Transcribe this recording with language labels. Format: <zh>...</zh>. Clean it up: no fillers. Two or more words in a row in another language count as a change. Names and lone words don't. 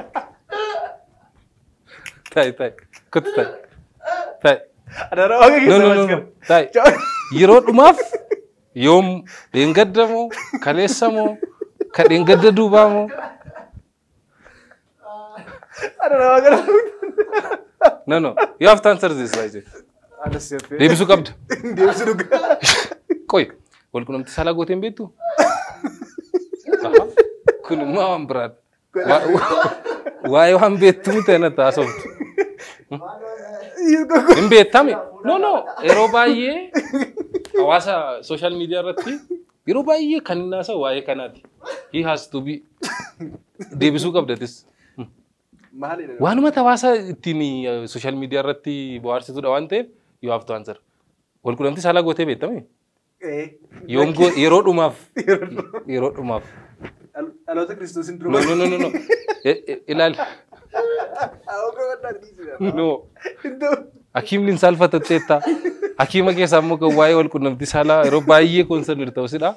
<om>Ta'i. Kotti ta'i. Adara waaqayyo keessa No. Ta'i. Yeroo dhumaaf yoom dheengadda moo kaleessa moo ka dheengadda duubaa moo. Adara waaqayyo.</om> <en>No. You have to answer this, right?</en> <om>Deebisuu qabda. Deebisuu dhugaa. Qoy. Walqunnamtii saalaa gooteen beektu? Kun immoo waan biraadha. Waa'ee waan beektu miti na taasiftu. Hin beektame? No. Yeroo baay'ee hawaasa</om> <en>social media</en> <om>irratti yeroo baay'ee kan inni haasa'u waa'ee kanaati.</om> <en>He has to be</en> <om>deebisuu qabdatis. Waanuma hawaasa ittiin</om> <en>social media</en> <om>irratti bohaarsituudha waan ta'eef</om> <en>you have to answer.</en> <om>Walqunnamtii saalaa gootee beektame? Yoom yeroo dhumaaf. Dhaloota Kiristoosiin dura.</om> <en>No. Ilaali. No.</en> <om>Hakiimni saalfatatteetta. Hakiima keessaa immoo kan waa'ee walqunnamtii saalaa yeroo baay'ee koonsernir ta'usidha.</om>